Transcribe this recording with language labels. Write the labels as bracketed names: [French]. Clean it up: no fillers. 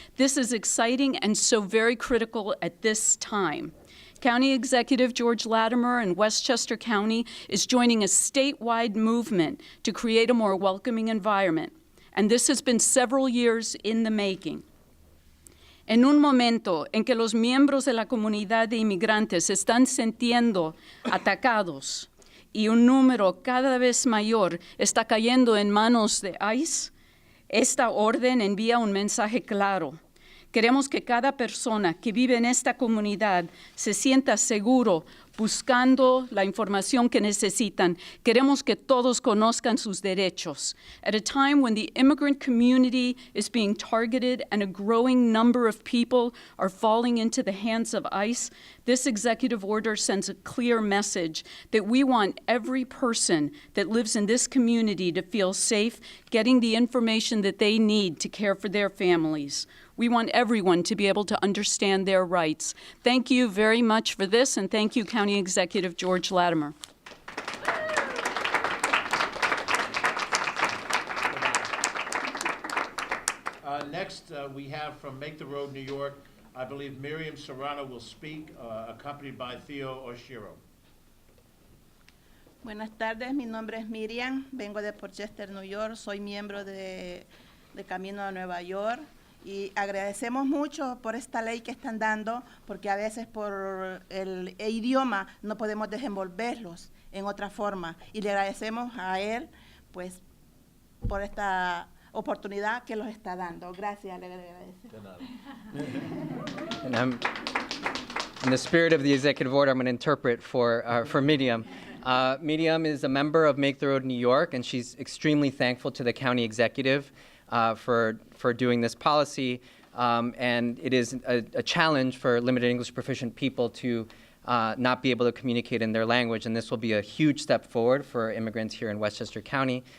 [English] This is exciting and so very critical at this time. County Executive George Latimer in Westchester County is joining a statewide movement to create a more welcoming environment. And this has been several years in the making. [Spanish] En un momento en que los miembros de la comunidad de inmigrantes se están sintiendo atacados y un número cada vez mayor está cayendo en manos de ICE, esta orden envía un mensaje claro. Queremos que cada persona que vive en esta comunidad se sienta seguro buscando la información que necesitan. Queremos que todos conozcan sus derechos. [English] At a time when the immigrant community is being targeted and a growing number of people are falling into the hands of ICE, this executive order sends a clear message that we want every person that lives in this community to feel safe, getting the information that they need to care for their families. We want everyone to be able to understand their rights. Thank you very much for this, and thank you, County Executive George Latimer. Next, we have from Make the Road, New York, I believe Miriam Serrano will speak, accompanied by Theo Oshiro. [Spanish] Buenas tardes, mi nombre es Miriam, vengo de Westchester, New York, soy miembro de Camino a Nueva York Y agradecemos mucho por esta ley que están dando, porque a veces por el idioma no podemos desenvolverlos en otra forma. Y le agradecemos a él, pues, por esta oportunidad que los está dando. Gracias, le agradecemos. [English] And in the spirit of the executive order, I'm going to interpret for Miriam. Miriam is a member of Make the Road New York, and she's extremely thankful to the county executive for doing this policy. And it is a challenge for limited English proficient people to not be able to communicate in their language, and this will be a huge step forward for immigrants here in Westchester County.